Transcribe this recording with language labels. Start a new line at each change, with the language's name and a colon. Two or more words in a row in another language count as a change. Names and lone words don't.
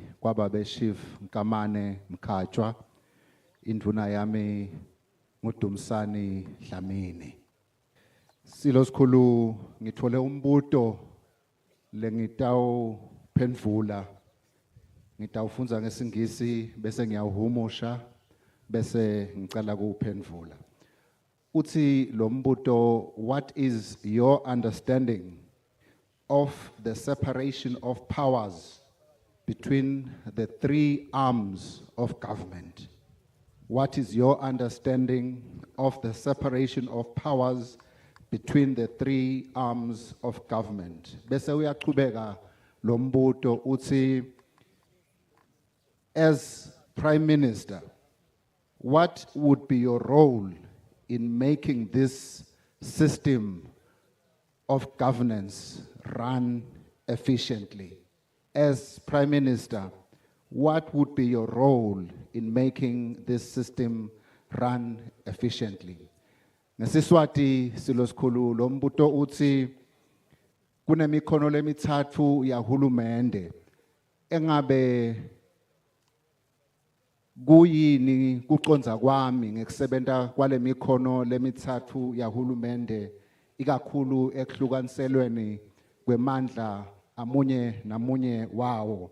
Swati: kwababe chief Nkamane Mkhatshwa induna yami nguDumsani Dlamini silo sikhulu ngithole umbuto lengitawu phendvula ngitawufunza ngesingisi bese ngiyawuhumusha bese ngicela kuwuphendvula uthi lo mbuto
English: what is your understanding of the separation of powers between the three arms of government? What is your understanding of the separation of powers between the three arms of government?
Swati: Bese uyaqhubeka lo mbuto uthi
English: as Prime Minister, what would be your role in making this system of governance run efficiently? As Prime Minister, what would be your role in making this system run efficiently?
Swati: Ngesiswati silo sikhulu lo mbuto uthi kunemikhono lemithathu yahulumende engabe kuyini kuconza kwami ngekusebenta kwale mikhono lemithathu yahulumende ikakhulu ekuhlukaniselweni kwemandla amunye namunye wawo